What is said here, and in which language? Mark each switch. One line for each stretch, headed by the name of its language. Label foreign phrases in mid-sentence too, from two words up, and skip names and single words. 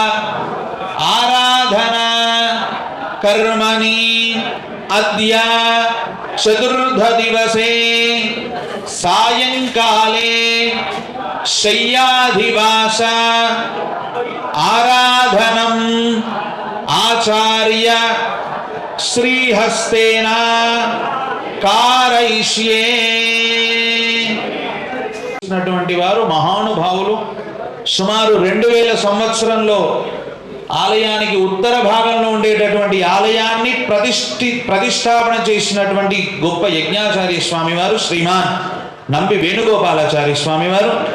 Sanskrit: आराधना कर्मणि अद्य चतुर्थ दिवसे सायंकाले शय्याधिवास आराधनम् आचार्य श्रीहस्तेन
Telugu: कारयिष्ये వారు మహానుభావులు సుమారు 2000 సంవత్సరంలో ఆలయానికి ఉత్తర భాగంలో ఉండేటటువంటి ఆలయాన్ని ప్రతిష్టాపన చేసినటువంటి గొప్ప యజ్ఞాచార్య స్వామి వారు శ్రీమాన్ నంబి వేణుగోపాలాచార్య స్వామి వారు.